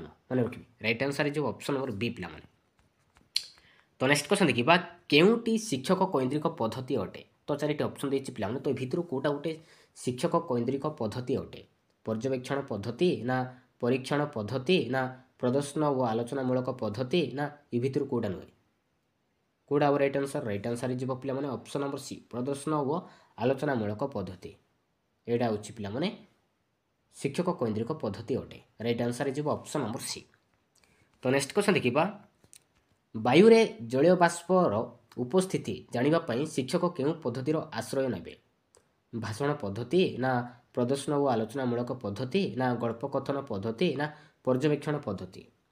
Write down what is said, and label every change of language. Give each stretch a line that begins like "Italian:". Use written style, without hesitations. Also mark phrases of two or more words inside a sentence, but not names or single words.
Odia: ମନେ ରଖିବେ
English: right answer
Odia: ହେଇଯିବ
English: option number B
Odia: ପିଲାମାନେ। ତ
English: next question
Odia: ଦେଖିବା କେଉଁଟି ଶିକ୍ଷକ କୈନ୍ଦ୍ରିକ ପଦ୍ଧତି ଅଟେ? ତ ଚାରିଟି ଅପସନ୍ ଦେଇଛି ପିଲାମାନେ। ତ ଏ ଭିତରୁ କୋଉଟା ଗୋଟେ ଶିକ୍ଷକ କୈନ୍ଦ୍ରିକ ପଦ୍ଧତି ଅଟେ? ପର୍ଯ୍ୟବେକ୍ଷଣ ପଦ୍ଧତି ନା ପରୀକ୍ଷଣ ପଦ୍ଧତି ନା ପ୍ରଦର୍ଶନ ଓ ଆଲୋଚନାମୂଳକ ପଦ୍ଧତି ନା ଏ ଭିତରୁ କୋଉଟା ନୁହେଁ? କୋଉଟା ହେବ
English: right answer right answer
Odia: ଯିବ ପିଲାମାନେ
English: option number C
Odia: ପ୍ରଦର୍ଶନ ଓ ଆଲୋଚନାମୂଳକ ପଦ୍ଧତି ଏଇଟା ହେଉଛି ପିଲାମାନେ ଶିକ୍ଷକ କୈନ୍ଦ୍ରିକ ପଦ୍ଧତି ଅଟେ
English: right answer
Odia: ଯିବ
English: option number C
Odia: ତ
English: next question
Odia: ଦେଖିବା ବାୟୁରେ ଜଳୀୟ ବାଷ୍ପର ଉପସ୍ଥିତି ଜାଣିବା ପାଇଁ ଶିକ୍ଷକ କେଉଁ ପଦ୍ଧତିର ଆଶ୍ରୟ ନେବେ ଭାଷଣ ପଦ୍ଧତି ନା ପ୍ରଦର୍ଶନ ଓ ଆଲୋଚନାମୂଳକ ପଦ୍ଧତି ନା ଗଳ୍ପକଥନ ପଦ୍ଧତି ନା ପର୍ଯ୍ୟବେକ୍ଷଣ ପଦ୍ଧତି